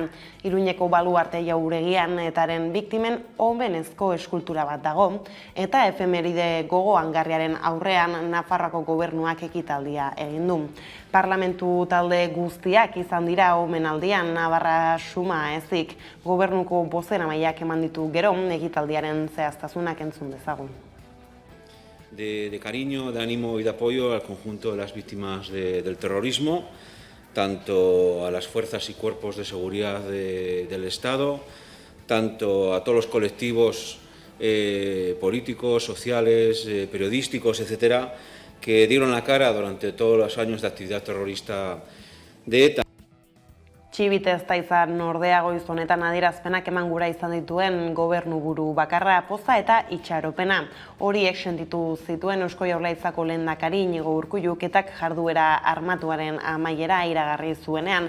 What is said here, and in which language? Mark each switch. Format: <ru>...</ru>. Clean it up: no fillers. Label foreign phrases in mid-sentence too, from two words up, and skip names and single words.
<eu>Iruñeko baluarte jauregian etaren biktimen omenezko eskultura bat dago, eta efemeride gogoangarriaren aurrean Nafarroako gobernuak ekitaldia egin du. Parlamentu talde guztiak izan dira omenaldian, Navarra suma ezik, gobernuko bozeramaileak eman ditu gero, ekitaldiaren zehaztasunak entzun dezagun.</eu> <es>De cariño, de ánimo y de apoyo al conjunto de las víctimas del terrorismo, tanto a las fuerzas y cuerpos de seguridad del Estado, tanto a todos los colectivos políticos, sociales, periodísticos, etcétera, que dieron la cara durante todos los años de actividad terrorista de ETA.</es> <eu>Txibite ez da izan ordea goiz honetan adierazpenak eman gura izan dituen gobernuburu bakarra, poza eta itxaropena. Horiek sentitu zituen Eusko Jaurlaritzako lehendakari Iñigo Urkulluketak jarduera armatuaren amaiera iragarri zuenean.</eu>